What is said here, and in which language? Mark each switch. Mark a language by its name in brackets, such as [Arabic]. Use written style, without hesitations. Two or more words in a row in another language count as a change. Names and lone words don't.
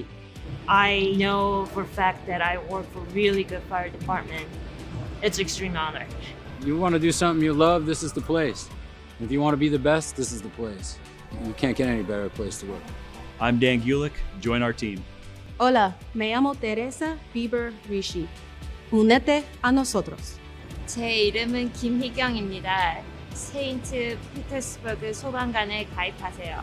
[English] I know for a fact that I work for a really good fire department. It's an extreme honor. You want to do something you love, this is the place. If you want to be the best, this is the place. You can't get any better place to work. I'm Dan Gulick. Join our team. [Spanish] Hola, me llamo Teresa Bieber Rishi. Únete a nosotros. [Korean] 제 이름은 김희경입니다. 세인트 피터스버그 소방관에 가입하세요.